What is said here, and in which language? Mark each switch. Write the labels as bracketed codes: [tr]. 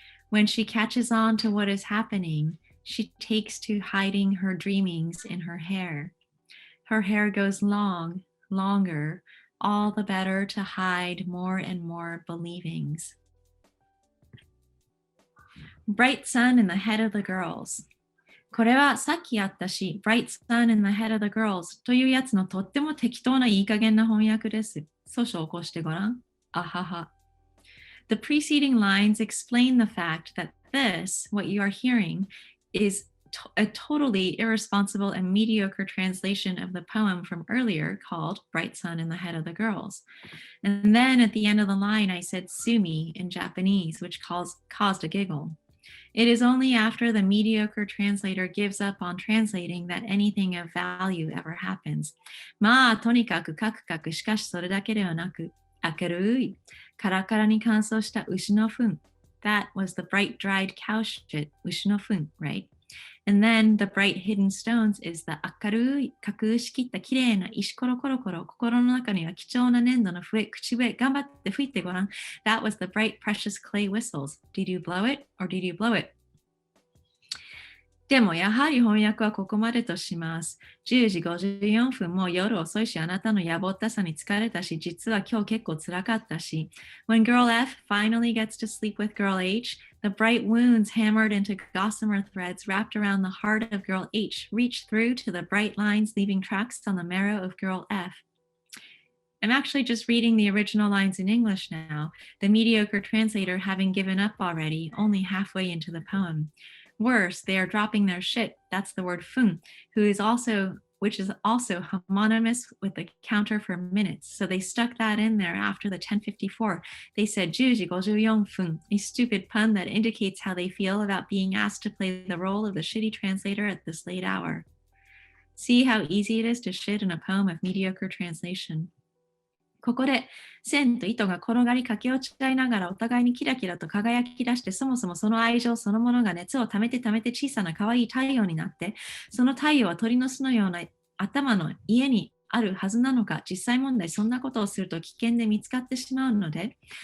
[en] When she catches on to what is happening, she takes to hiding her dreamings in her hair. Her hair goes long, longer, all the better to hide more and more believings. Bright sun in the head of the girls. [ja] これはさっきあったし、 [en] Bright sun in the head of the girls [ja] というやつのとっても適当ないい加減な翻訳です。少々起こしてごらん。あはは。 [en] The preceding lines explain the fact that this, what you are hearing, is a totally irresponsible and mediocre translation of the poem from earlier called Bright Sun in the Head of the Girls. And then at the end of the line, I said sumi in Japanese, which caused a giggle. It is only after the mediocre translator gives up on translating that anything of value ever happens. [ja] まあ、とにかくカクカクしかしそれだけではなく、明るい、カラカラに乾燥した牛の糞. [en] That was the bright dried cow shit, [ja] 牛の糞, [en] right? And then the bright hidden stones is the [ja] 明るい、架空しきった綺麗な石ころころころ、心の中には貴重な粘土の笛、口笛、頑張って吹いてごらん. [en] That was the bright precious clay whistles. Did you blow it or did you blow it? [ja] でもやはり翻訳はここまでとします。10時54分も夜遅いし、あなたの野暮ったさに疲れたし、実は今日結構辛かったし。 [en] When girl F finally gets to sleep with girl H, the bright wounds hammered into gossamer threads wrapped around the heart of girl H reach through to the bright lines leaving tracks on the marrow of girl F. I'm actually just reading the original lines in English now, the mediocre translator having given up already, only halfway into the poem. Worse, they are dropping their shit, that's the word fun, which is also homonymous with the counter for minutes. So they stuck that in there after the 10:54. They said 10時54分, a stupid pun that indicates how they feel about being asked to play the role of the shitty translator at this late hour. See how easy it is to shit in a poem of mediocre translation. [ja] ここで線と糸が転がり駆け落ち合いながらお互いにキラキラと輝き出して、そもそもその愛情そのものが熱を溜めて小さな可愛い太陽になって、その太陽は鳥の巣のような頭の家にあるはずなのか、実際問題そんなことをすると危険で見つかってしまうので、